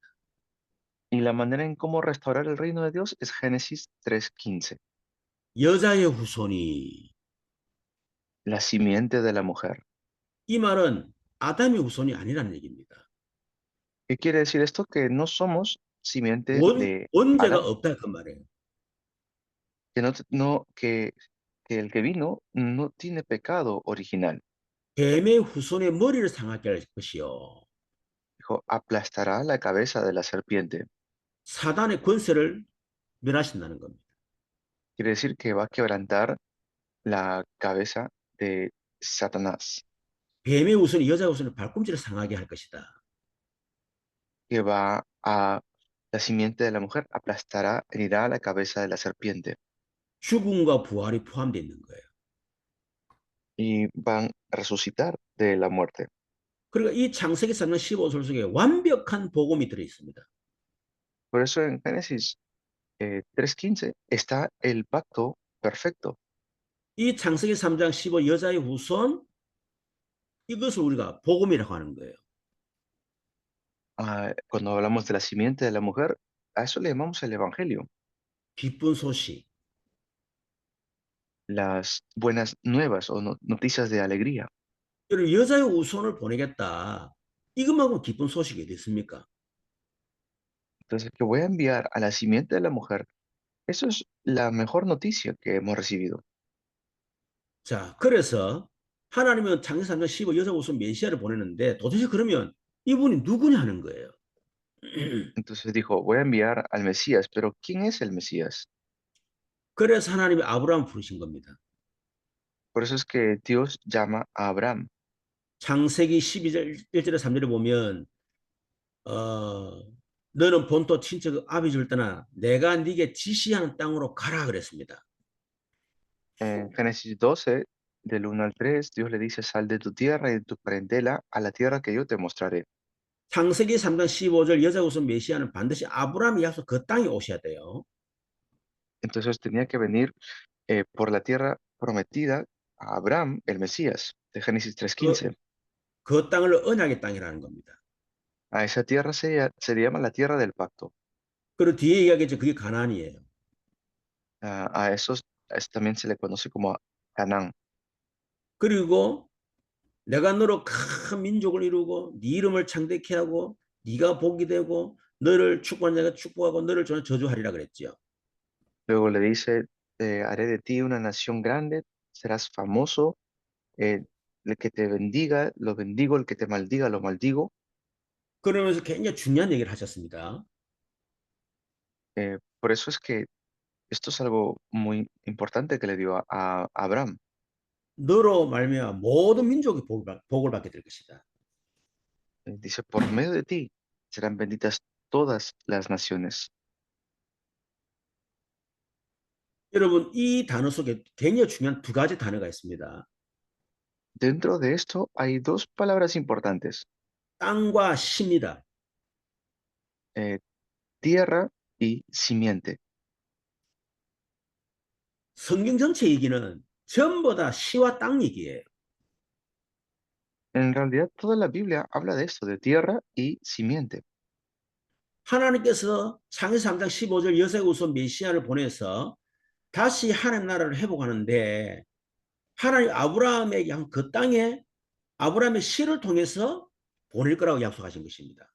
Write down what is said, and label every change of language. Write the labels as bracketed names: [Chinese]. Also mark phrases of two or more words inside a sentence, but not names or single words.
[Spanish] Y la manera en cómo restaurar el reino de Dios es Génesis 3:15. [Korean] 여자의 후손이 [Spanish] La simiente de la mujer. [Korean] 이 말은 아담의 후손이 아니라는 얘기입니다. [Spanish] ¿Qué quiere decir esto? Que no somos simiente de [Korean] 원죄가 [Spanish] Adán, [Korean] 없다 그 말이에요. [Spanish] que el que vino no tiene pecado original. [Korean] 뱀의 후손의 머리를 상하게 할 것이요. [Spanish] Dijo, aplastará la cabeza de la serpiente. [Korean] 사단의 권세를 멸하신다는 겁니다. [Spanish] Quiere decir que va a quebrantar la cabeza de Satanás, [Korean] 뱀의 후손이 여자의 후손을 발꿈치를 상하게 할 것이다. [Spanish] que la simiente de la mujer aplastará, herirá la cabeza de la serpiente. [Korean] 죽음과 부활이 포함되어 있는 거예요. [Spanish] Y van a resucitar de la muerte. [Korean] 그러니까 이 창세기 3장 15절 속에 완벽한 복음이 들어 있습니다. [Spanish] Por eso en Génesis 3:15 está el pacto perfecto. [Korean] 이 창세기 3장 15 여자의 후손 이것을 우리가 복음이라고 하는 거예요. [Spanish] Cuando hablamos de la simiente de la mujer, a eso le llamamos el evangelio. [Korean] 기쁜 소식. [Spanish] las buenas nuevas o noticias de alegría. [Korean] 여러분, 여자의 우선을 보내겠다. 이것만큼 기쁜 소식이 어디 있습니까? [Spanish] Entonces, que voy a enviar a la simiente de la mujer, eso es la mejor noticia que hemos recibido. [Korean] 자, 그래서 하나님은 창세기 3장 15 여자 우선 메시아를 보내는데 도대체 그러면 이분이 누구냐 하는 거예요. [Spanish] Entonces dijo, voy a enviar al Mesías, pero ¿quién es el Mesías? [Korean] 그래서 하나님이 아브라함 부르신 겁니다. [Spanish] Por eso es que Dios llama a Abraham. [Korean] 창세기 12절 1절에 3절에 보면 너는 본토 친척 아비 집을 떠나 내가 네게 지시하는 땅으로 가라 그랬습니다. [Spanish] En Génesis 12, del 1 al 3, Dios le dice, sal de tu tierra y de tu parentela a la tierra que yo te mostraré. [Korean] 창세기 3장 15절 여자 우선 메시아는 반드시 아브라함이 약속 그 땅에 오셔야 돼요. [Spanish] Entonces tenía que venir por la tierra prometida a Abraham, el Mesías, de Génesis [Korean] 그, [Spanish] 3:15. [Korean] 그 땅을 언약의 땅이라는 겁니다. [Spanish] A esa tierra se le llama la tierra del pacto. [Korean] 그리고 뒤에 이야기했죠. 그게 가나안이에요. [Spanish] A esos también se le conoce como Canaán. [Korean] 그리고 내가 너로 큰 민족을 이루고 네 이름을 창대케 하고 네가 복이 되고 너를 축복한 자가 축복하고 너를 저주하리라 그랬죠. [Spanish] Luego le dice, haré de ti una nación grande, serás famoso, el que te bendiga, lo bendigo, el que te maldiga, lo maldigo. [Korean] 그러면서 굉장히 중요한 얘기를 하셨습니다. [Spanish] Por eso es que esto es algo muy importante que le dio a Abraham. [Korean] 너로 말미암아 모든 민족이 복을 받게 될 것이다. [Spanish] Dice, por medio de ti serán benditas todas las naciones. [Korean] 여러분, 이 단어 속에 굉장히 중요한 두 가지 단어가 있습니다. [Spanish] Dentro de esto hay dos palabras importantes, [Korean] 땅과 씨입니다. [Spanish] tierra y simiente. [Korean] 성경 전체 얘기는 전부 다 씨와 땅 얘기예요. [Spanish] En realidad, toda la Biblia habla de esto, de tierra y simiente. [Korean] 하나님께서 창세기 3장 15절 여세 우선 메시아를 보내서 다시 하나님 나라를 회복하는데 하나님 아브라함에게 한 그 땅에 아브라함의 씨를 통해서 보낼 거라고 약속하신 것입니다.